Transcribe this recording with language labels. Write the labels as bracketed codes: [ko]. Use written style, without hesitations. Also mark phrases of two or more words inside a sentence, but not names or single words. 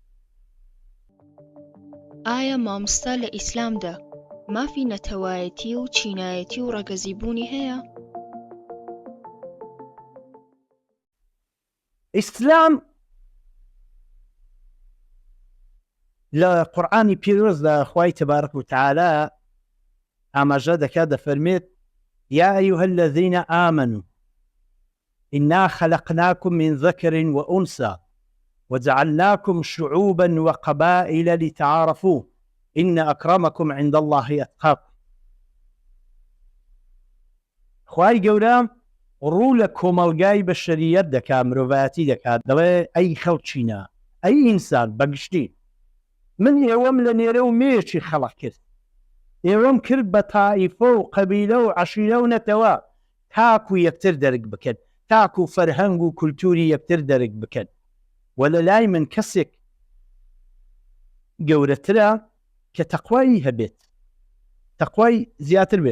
[ckb] ئایا مامۆستا لە ئیسلامدا مافی نەتەوایەتی و چینایەتی و ڕەگەزیبوونی هەیە؟ ئیسلام لە قورئانی پیرۆزدا خوای تبارەک و تەعالا ئاماژە دەکات، دەفەرمێت [ar] یا ئەیها الذین آمنوا إنا خلقناكم من ذكر وأنثى وجعلناكم شعوبا وقبائل لتعارفوا إن أكرمكم عند الله أتقاكم. [ckb] خوای گەورە ڕوو لە کۆمەڵگای بەشەریەت دەکات، مرۆڤایەتی دەکات، دەڵێ ئەی خەڵچینە، ئەی ئینسان بەگشتی من ئێوەم لە نێرە و مێچی خەڵق کرد، ئێوەم کرد بە تائیفە و قەبیلە و عەشیرە و نەتەوە تاکو یەکتر دەرک بکەن، تاکو فەرهەنگ و کولتوری یەکتر دەرک بکەن و لە لای من کەسێک گەورەترە کە تەقوایی هەبێت، تەقوای زیاتر بێت.